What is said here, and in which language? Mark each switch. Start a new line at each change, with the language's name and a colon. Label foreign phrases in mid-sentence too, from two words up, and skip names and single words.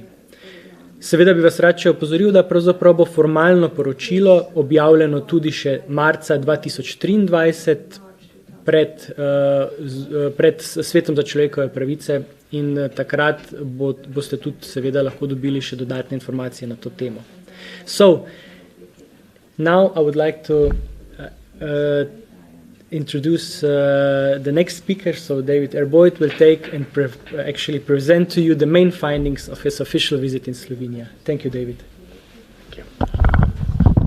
Slovenian: Seveda bi vas rad še opozoril, da pravzaprav bo formalno poročilo objavljeno tudi še marca 2023 pred Svetom za človekove pravice in takrat boste tudi seveda lahko dobili še dodatne informacije na to temo.
English: So, now I would like to introduce the next speaker. So David R. Boyd will take and actually present to you the main findings of his official visit in Slovenia. Thank you, David. Thank you.